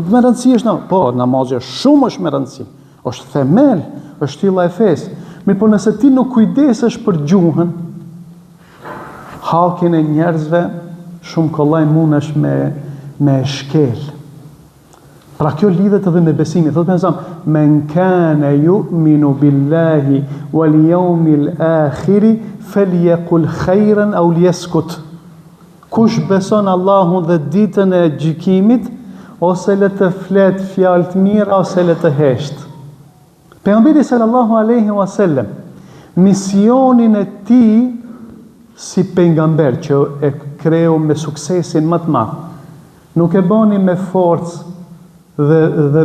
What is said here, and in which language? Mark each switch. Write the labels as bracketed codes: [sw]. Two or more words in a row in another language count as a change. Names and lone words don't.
[sq] Me rëndësi është po namazi është shumë më rëndësi. Është themel, është tylla e fesë. Mirë, po nëse ti nuk kujdesesh për gjuhën, hakin e njerëzve shumë kollaj mundesh me shkel. Pra kjo lidhet edhe me besimin. [ar] Thotë me من كان يؤمن بالله واليوم الآخر فليقل خيرا أو ليصمت. [sq] Kush beson Allahun dhe ditën e gjykimit, ose le të flet fjalë të mira ose le të hesht. Pejgamberi [ar] صلى الله عليه وسلم, [sq] misionin e tij si pejgamber që e kreu me suksesin më të madh, nuk e bani me forcë dhe me dhunë.